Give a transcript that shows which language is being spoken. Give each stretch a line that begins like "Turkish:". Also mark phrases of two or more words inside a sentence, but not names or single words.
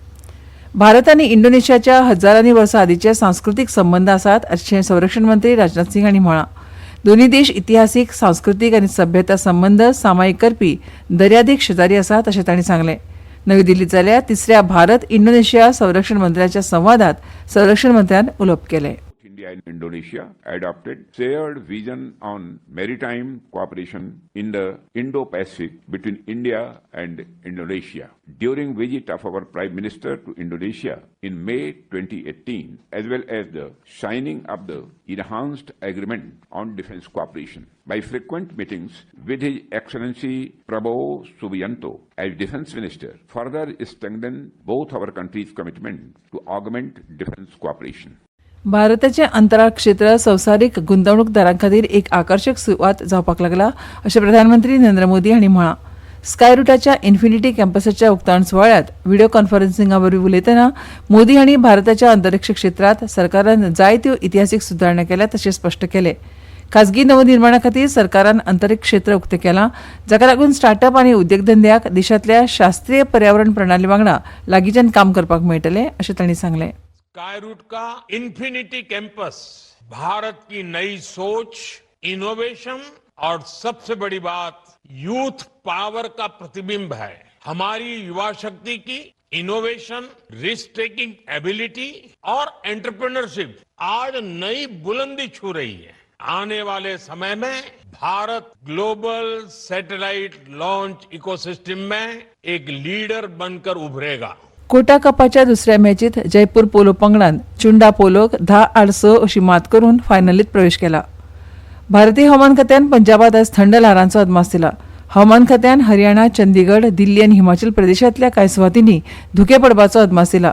Konkani: भारत आनी इंडोनेशियाच्या हजारांनी वर्सां आदींचे सांस्कृतीक संबंद आसात अशें संरक्षण मंत्री राजनाथ सिंग हांणी म्हळां. दोनूय देश इतिहासीक, सांस्कृतीक आनी सभ्यता संबंद सामायिक करपी दर्यादेग शेजारी आसात अशें तांणी सांगलें. नवी दिल्लीत जाल्ल्या 3ऱ्या भारत इंडोनेशिया संरक्षण मंत्र्यांच्या संवादात संरक्षण मंत्र्यान उलोवप केलें.
English: India and Indonesia adopted shared vision on maritime cooperation in the Indo-Pacific between India and Indonesia. During visit of our Prime Minister to Indonesia in May 2018, as well as the signing of the enhanced agreement on defence cooperation. By frequent meetings with His Excellency Prabowo Subianto as Defence Minister, further strengthened both our countries' commitment to augment defence cooperation.
Konkani: भारताचें अंतराळ क्षेत्र संवसारीक गुंतवणूकदारां खातीर एक आकर्शक सुवात जावपाक लागला अशें प्रधानमंत्री नरेंद्र मोदी हांणी म्हळां. स्काय रुटाच्या इन्फिनिटी कॅम्पसाच्या उक्तावण सुवाळ्यात व्हिडिओ कॉन्फरन्सिंगा वरवीं उलयतना मोदी हांणी भारताच्या अंतरिक्ष क्षेत्रांत सरकारान जायत्यो इतिहासीक सुदारणा केल्यात अशें स्पश्ट केलें. खाजगी नवनिर्माणा खातीर सरकारान अंतरीक्ष क्षेत्र उक्तें केलां, जाका लागून स्टार्टअप आनी उद्योगधंद्याक देशांतल्या शास्त्रीय पर्यावरण प्रणाली वांगडा लागींच्यान काम करपाक मेळटलें अशें तांणी सांगलें.
Hindi: स्काई रूट का इन्फिनिटी कैंपस भारत की नई सोच, इनोवेशन और सबसे बड़ी बात
English: youth power
Hindi: का प्रतिबिंब है. हमारी युवा शक्ति की इनोवेशन,
English: risk taking ability
Hindi: और एंटरप्रेन्योरशिप आज नई बुलंदी छू रही है. आने वाले समय में भारत
English: global satellite launch ecosystem
Hindi: में एक लीडर बनकर उभरेगा.
Konkani: कोटा कपाच्या दुसऱ्या मॅचीत जयपूर पोलो पंगडान चुंडा पोलोक 10-6 अशी मात करून फायनलीत प्रवेश केला. भारतीय हवामान खात्यान पंजाबात आज थंड ल्हारांचो अदमास दिला. हवामान खात्यान हरियाणा, चंदीगड, दिल्ली आनी हिमाचल प्रदेशांतल्या कांय सुवातींनी धुके पडपाचो अदमास दिला.